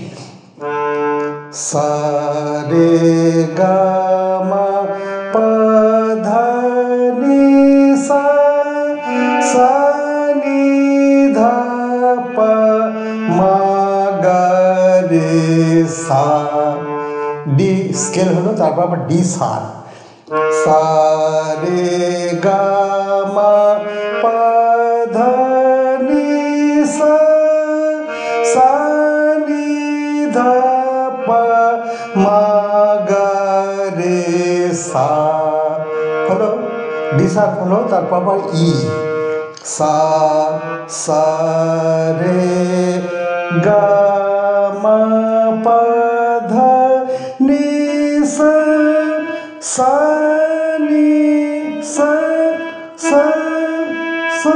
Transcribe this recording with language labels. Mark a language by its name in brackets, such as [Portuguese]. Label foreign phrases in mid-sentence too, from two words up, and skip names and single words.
[Bangla] সা, রে, গা, মা, পা, ধা, নি, সা, সা, নি, ধা, পা, মা, গা, রে, সা। [English] D scale [Bangla] হলো, তারপর আবার ডি সা। सा रे गा मा पा धा नि सा सा नि धा পা মা গা রে সা হলো [English] D sharp [Bangla] হলো, তারপর আবার ই সা সা রে গা মা পা ধা নি সা সা নি সা সা সা